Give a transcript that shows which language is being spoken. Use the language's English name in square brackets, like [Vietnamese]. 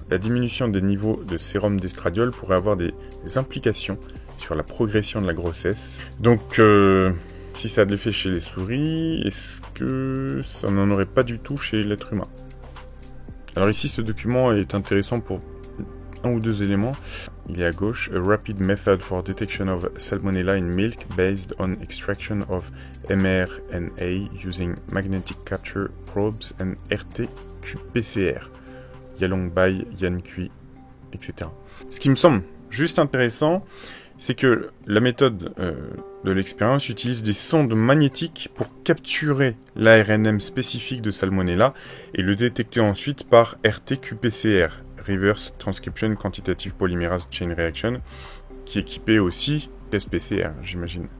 [French] La diminution des niveaux de sérum d'estradiol pourrait avoir des implications sur la progression de la grossesse. Donc, si ça a de l'effet chez les souris, est-ce que ça n'en aurait pas du tout chez l'être humain? Alors ici, ce document est intéressant pour un ou deux éléments. Il est à gauche. [English] A rapid method for detection of Salmonella in milk based on extraction of mRNA using magnetic capture probes and RT-qPCR. Yalong Bai, Yan Kui, etc. [French] Ce qui me semble juste intéressant, c'est que la méthode de l'expérience utilise des sondes magnétiques pour capturer l'ARNM spécifique de Salmonella et le détecter ensuite par RT-qPCR, [English] Reverse Transcription Quantitative Polymerase Chain Reaction, [French] qui est équipé aussi test PCR, j'imagine.